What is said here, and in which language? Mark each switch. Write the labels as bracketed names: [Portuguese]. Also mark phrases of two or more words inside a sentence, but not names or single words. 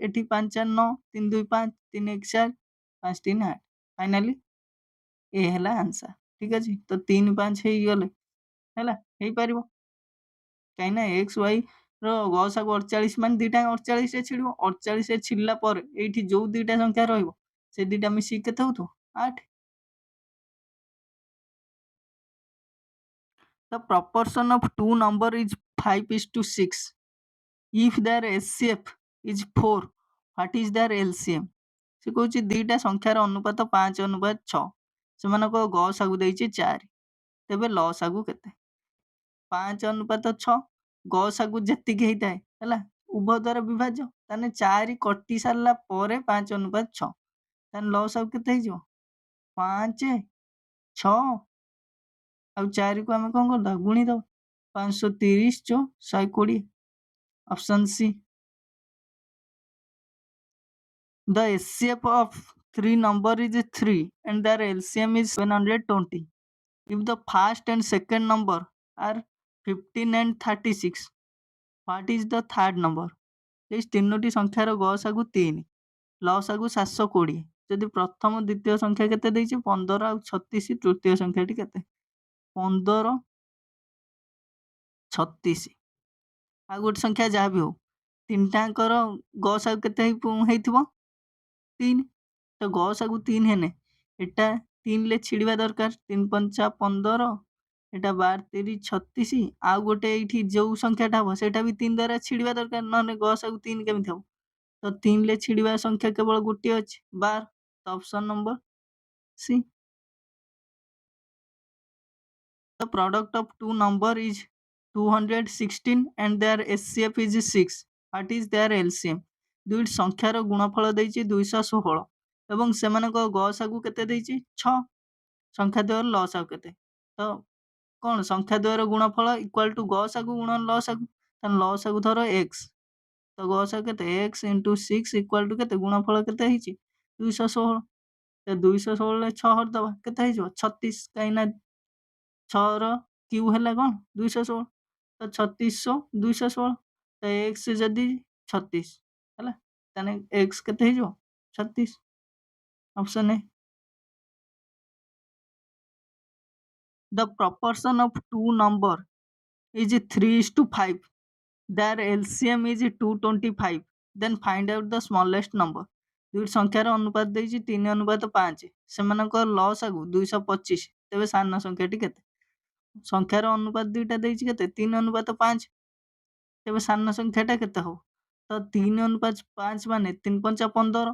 [Odia] ଏଠି 5 4 9 3 2 5 3 1 4 5 3 8, ଫାଇନାଲି ଏ ହେଲା ଆନ୍ସର। ଠିକ୍ ଅଛି, ତ 3 5 ହେଇଗଲେ ହେଲା ହେଇପାରିବ, କାହିଁକିନା x y ର ଗସାଗୁ 48 ମାନେ ଦୁଇଟା 48 ଛିଡ଼ିବ, 48 ଛିଡ଼ିଲା ପରେ ଏଇଠି ଯୋଉ ଦୁଇଟା ସଂଖ୍ୟା ରହିବ ସେ ଦୁଇଟା ମିଶିକି କେତେ ହଉଥିବ 8। [English] The proportion of two number is 5:6. If their HCF is 4, what is their LCM? [Odia] ସେ କହୁଛି ଦୁଇଟା ସଂଖ୍ୟାର ଅନୁପାତ 5:6, ସେମାନଙ୍କ ଗସାଗୁ ଦେଇଛି 4, ତେବେ ଲସାଗୁ କେତେ। 5:6 ଗସାଗୁ ଯେତିକି ହେଇଥାଏ ହେଲା ଉଭୟ ଦ୍ୱାରା ବିଭାଜ୍ୟ, ତାହେଲେ 4 କଟି ସାରିଲା ପରେ 5:6, ତାହେଲେ ଲସାଗୁ କେତେ ହେଇଯିବ 5 6 ଆଉ 4କୁ ଆମେ କ'ଣ କରିଦେବା ଗୁଣିଦେବା, 530 ଯୋ 120, [English] option C. The HCF of three number is 3 and their LCM is 720. If the first and second number are 15 and 36. What is the third number? [Odia] এই ତିନୋଟି ସଂଖ୍ୟାର ଗସାଗୁ 3, ଲସାଗୁ 720। ଯଦି ପ୍ରଥମ ଦ୍ୱିତୀୟ ସଂଖ୍ୟା କେତେ ଦେଇଛି 15 ଆଉ 36, ତୃତୀୟ ସଂଖ୍ୟାଟି କେତେ? 15, 36। ଆଉ ଗୋଟେ ସଂଖ୍ୟା ଯାହା ବି ହଉ, ତିନିଟାଙ୍କର ଗସାଗୁ କେତେ ହେଇଥିବ? 3। ତ ଗସାଗୁ 3 ହେନେ ଏଟା 3ରେ ଛିଡ଼ିବା ଦରକାର। 3 ପଞ୍ଚା 15, ଏଟା 12 3 36। ଆଉ ଗୋଟେ ଏଇଠି ଯୋଉ ସଂଖ୍ୟାଟା ହବ ସେଇଟା ବି 3 ଦ୍ୱାରା ଛିଡ଼ିବା ଦରକାର, ନହେଲେ ଗସାଗୁ 3 କେମିତି ହବ? ତ 3ରେ ଛିଡ଼ିବା ସଂଖ୍ୟା କେବଳ ଗୋଟିଏ ଅଛି, 12। ତ [English] option number C. The product of two number is 216 and their SCF is 6. What is their LCM? [Odia] ଦୁଇଟି ସଂଖ୍ୟାର ଗୁଣଫଳ ଦେଇଛି 216 ଏବଂ ସେମାନଙ୍କ ଗସାଗୁ କେତେ ଦେଇଛି 6। ସଂଖ୍ୟା ଦ୍ୱୟର ଲସାଗୁ କେତେ? ତ କ'ଣ ସଂଖ୍ୟା ଦ୍ୱୟର ଗୁଣଫଳ [English] equal to [Odia] ଗସାଗୁ ଗୁଣନ ଲସାଗୁ। ତାହେଲେ ଲସାଗୁ ଧର x, ତ ଗସାଗୁ କେତେ [English] x into 6 equal to [Odia] କେତେ? ଗୁଣଫଳ କେତେ ହେଇଛି 216। ତ 216ରେ 6 ହରିଦେବା କେତେ ହେଇଯିବ 36। କାହିଁକିନା 6ର କ୍ୟୁ ହେଲା କ'ଣ 216, ତ 3600 216। ତ x ଯଦି 36 ହେଲା, ତାହେଲେ x କେତେ ହେଇଯିବ 36। [English] option A. The proportion of two number is 3:5. Their LCM is 225. Then find out the smallest number. [Odia] ଦୁଇଟି ସଂଖ୍ୟାର ଅନୁପାତ ଦେଇଛି 3:5। ସେମାନଙ୍କ ଲସାଗୁ 225। ତେବେ ସାନ ସଂଖ୍ୟାଟି କେତେ? ସଂଖ୍ୟାର ଅନୁପାତ ଦୁଇଟା ଦେଇଛି କେତେ 3:5। ତେବେ ସାନ ସଂଖ୍ୟାଟା କେତେ ହବ? ତ 3:5 ମାନେ 3 ପଞ୍ଚା 15।